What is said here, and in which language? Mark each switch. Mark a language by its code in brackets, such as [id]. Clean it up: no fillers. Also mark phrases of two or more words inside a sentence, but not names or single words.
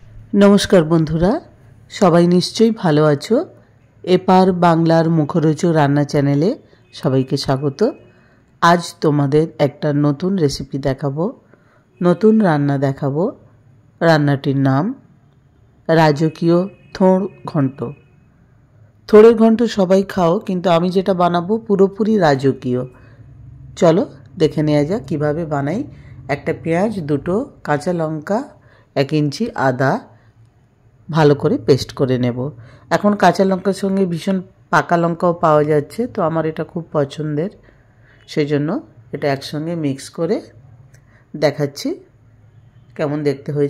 [bn] নমস্কার বন্ধুরা সবাই নিশ্চয়ই ভালো আছো। এপার বাংলার মুখরোচক রান্না চ্যানেলে সবাইকে স্বাগত। আজ তোমাদের একটা নতুন রেসিপি দেখাবো, নতুন রান্না দেখাবো। রান্নাটির নাম রাজকীয় থোড় ঘন্ট। থোড়ের ঘন্ট সবাই খাও, কিন্তু আমি যেটা বানাবো পুরোপুরি রাজকীয়। চলো দেখে नेওয়া যাক কিভাবে বানাই। একটা পেঁয়াজ, দুটো কাঁচা লঙ্কা, 1 ইঞ্চি আদা ভালো করে পেস্ট করে নেব। এখন কাঁচা লঙ্কার সঙ্গে ভীষণ পাকা লঙ্কাও পাওয়া যাচ্ছে, তো আমার এটা খুব পছন্দের, সেজন্য এটা একসঙ্গে মিক্স করে দেখাচ্ছি কেমন দেখতে হয়েছে।